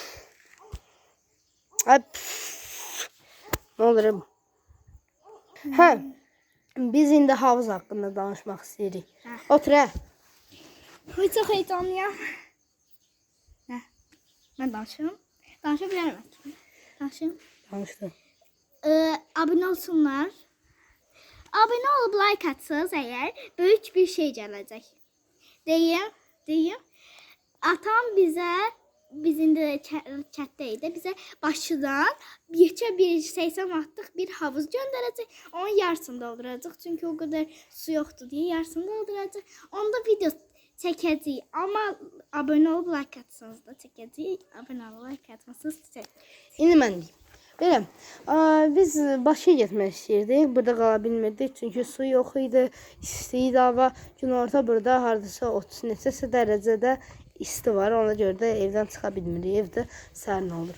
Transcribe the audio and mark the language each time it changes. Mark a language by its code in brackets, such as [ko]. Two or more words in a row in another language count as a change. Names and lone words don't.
[tr] Ay. Ne olurum? [az] Hə. Biz indi havuz haqqında danışmaq istəyirik. Otur hə. Ay, çox heyecanlıyam. Nə? Mən danışım. Danışa bilərəm. Danışım. Danışdım. Abone olsunlar. [tr] Abone olup like atsanız eğer büyük bir şey gelecek. Deyim. Atam bizim de chat'teydi. Bize başından bir 80 wattlık bir havuz gönderecek. Onun yarısını dolduracak. Çünkü o kadar su yoktu diye yarısını dolduracak. Onda video çekeceğiz. Ama abone olup like atsanız da çekeceğiz. Abone olup like atmasanız çekeceğiz. [az] İndi mən deyim. Belə, biz Bakıya getmək istəyirdik. Burada qala bilmirdik. Çünki su yox idi. İsti idi hava. Günorta burada hardasa 30 neçəsə dərəcədə isti var. Ona görə də evdən çıxa bilmirik. Evdə sərin olur.